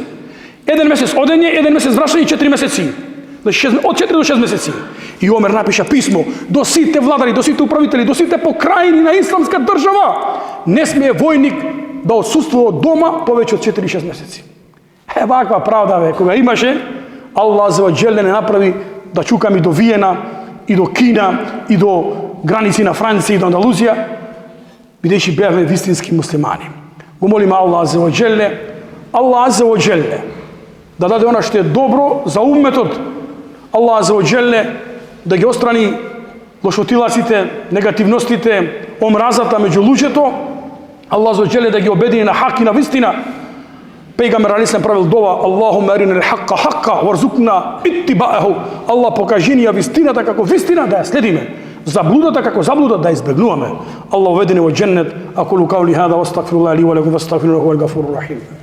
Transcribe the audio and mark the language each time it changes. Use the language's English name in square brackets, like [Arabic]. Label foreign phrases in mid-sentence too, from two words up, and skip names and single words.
[Macedonian] Еден месец одење, еден месец врашање и 4 месеци. Од 4 до 6 месеци. И Омер напиша писмо до сите владари, до сите управители, до сите покрајни на исламска држава. Не смее војник да отсуствува од дома повеќе од 4-6 месеци. Ваква правда, бе, кога имаше, Аллах [Arabic] عز وجل [Macedonian] не направи да чукаме до Виена, и до Кина, и до граници на Франција, и до Андалузија, бидејќи бевме вистински муслимани. Го молиме Аллах [Arabic] عز وجل, [Macedonian] Аллах [Arabic] عز وجل [Macedonian] да даде она што е добро за умметот, Аллах [Arabic] عز وجل [Macedonian] да ги острани лошотилаците, негативностите, омразата меѓу луѓето, Аллах [Arabic] عز وجل [Macedonian] да ги обедини на хак и на вистина. Пејгамбер алейхиссалам правил дова: [Arabic] اللهم أرنا الحق حقا وارزقنا اتباعه. [Macedonian] Аллах покажи ни ја вистината како вистина да ја следиме, заблудата како заблуда да ја избегнуваме. Аллах ведени во џеннет. [Arabic] أقول قولي هذا وأستغفر الله لي ولكم وأستغفره هو الغفور الرحيم.